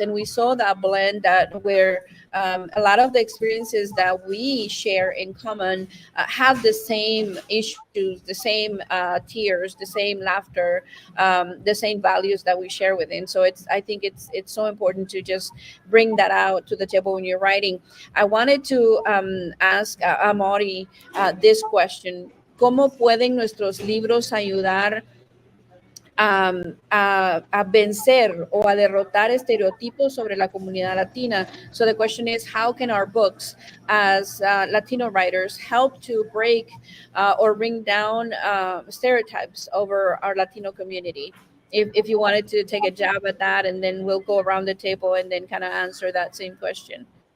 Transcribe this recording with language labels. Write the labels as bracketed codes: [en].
[en] And we saw that blend that where a lot of the experiences that we share in common have the same issues, the same tears, the same laughter, the same values that we share within. So I think it's so important to just bring that out to the table when you're writing. I wanted to ask Amori this question. [es] ¿Cómo pueden nuestros libros ayudar a vencer o a derrotar estereotipos sobre la comunidad latina? [en] So the question is, how can our books as Latino writers help to break or bring down stereotypes over our Latino community? If you wanted to take a jab at that, and then we'll go around the table and then kind of answer that same question.